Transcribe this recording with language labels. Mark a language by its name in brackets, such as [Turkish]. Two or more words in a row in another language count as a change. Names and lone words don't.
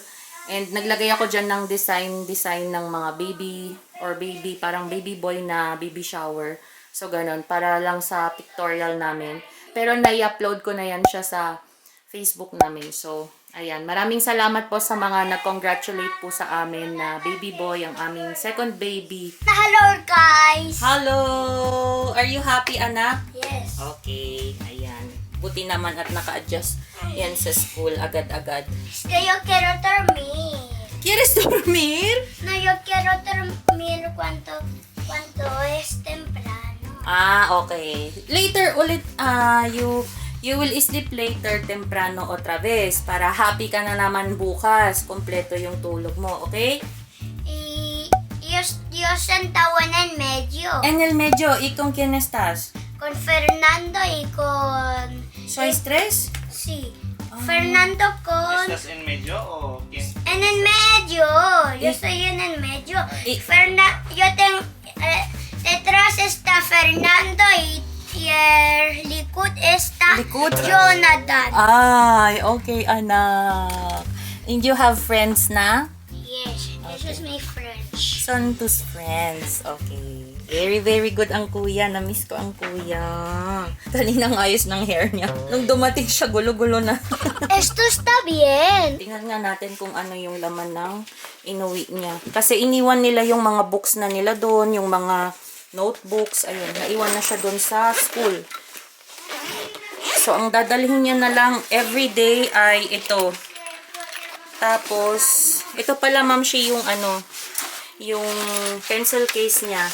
[Filipino] And naglagay ako dyan ng design ng mga [English] baby or [Filipino] parang [English] baby boy [Filipino] na [English] baby shower. [Filipino] So ganun, para lang sa pictorial namin. Pero nai-upload ko na yan siya sa Facebook namin. So, ayan. Maraming salamat po sa mga nag-congratulate po sa amin na [English] baby boy, [Filipino] ang aming [English] second baby. Hello, guys. Hello! Are you happy, anak? Yes. [Filipino] Okay, ayan. Buti naman at naka-adjust yan sa school agad-agad. [Spanish] Yo quiero dormir. ¿Quieres dormir? No, yo quiero dormir cuando es temprano. [English] Ah, okay. Later ulit, you will sleep later [Spanish] temprano otra vez [Filipino] para happy ka na naman bukas. Kompleto yung tulog mo, okay? [Spanish] Y yo sentado en el medio. En el medio, ¿y con quién estás? Con Fernando y con... ¿Sois tres? Sí. Fernando con... ¿Estás en medio o quién? En el medio. Yo Y- estoy en el medio. y- Yo tengo... detrás está Fernando y el Likud está Likud? Jonathan. [Filipino] Ay, okay, anak. [English] And you have friends na? Yes, this is my French. Santos friends. Okay. Very, very good ang kuya. [Filipino] Na-miss ko ang kuya. Kaninang ayos ng hair niya. Nung dumating siya, gulo-gulo na. [Spanish] Esto está bien. [Filipino] Tingnan nga natin kung ano yung laman ng inuwi niya. Kasi iniwan nila yung mga books na nila doon, yung mga notebooks. Ayun, naiwan na siya doon sa school. So, ang dadalhin niya na lang everyday ay ito. Tapos, ito pala ma'am siya yung yung pencil case niya.